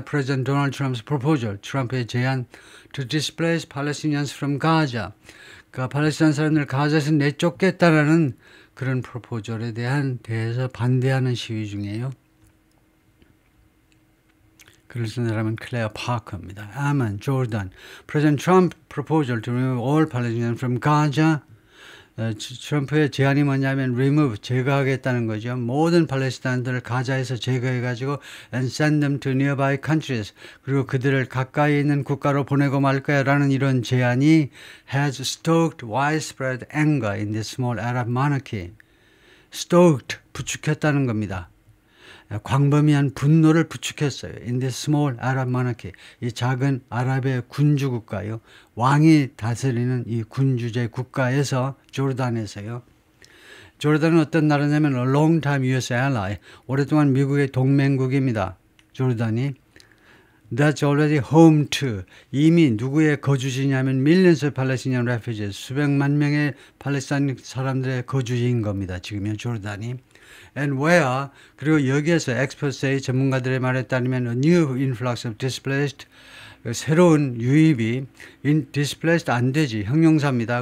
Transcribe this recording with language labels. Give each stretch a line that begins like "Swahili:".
English: President Donald Trump's proposal,
Korean: 트럼프의 제안
English: to displace Palestinians from Gaza.
Korean: 그러니까 팔레스타인 사람들 가자에서 내쫓겠다라는 그런 프로포절에 대해서 반대하는 시위 중이에요. 글을 쓴 사람은 클레어 파커입니다. 아만, 조르단.
English: President Trump proposal to remove all Palestinians from Gaza.
Korean: 트럼프의 제안이 뭐냐면 remove, 제거하겠다는 거죠. 모든 팔레스타인들을 가자에서 제거해가지고
English: and send them to nearby countries.
Korean: 그리고 그들을 가까이 있는 국가로 보내고 말 거야 라는 이런 제안이
English: has stoked widespread anger in the small Arab monarchy.
Korean: stoked, 부추겼다는 겁니다. 광범위한 분노를 부추겼어요.
English: In the small Arab monarchy.
Korean: 이 작은 아랍의 군주 국가요. 왕이 다스리는 이 군주제 국가에서, 조르단에서요. 조르단은 어떤 나라냐면
English: a long time US ally.
Korean: 오랫동안 미국의 동맹국입니다. 조르단이.
English: That's already home to.
Korean: 이미 누구의 거주지냐면
English: millions of Palestinian refugees.
Korean: 수백만 명의 팔레스타인 사람들의 거주지인 겁니다. 지금요, 조르단이.
English: And where,
Korean: 그리고 여기에서
English: experts say,
Korean: 전문가들의 말에 따르면
English: a new influx of displaced,
Korean: 새로운 유입이 displaced 안 되지, 형용사입니다.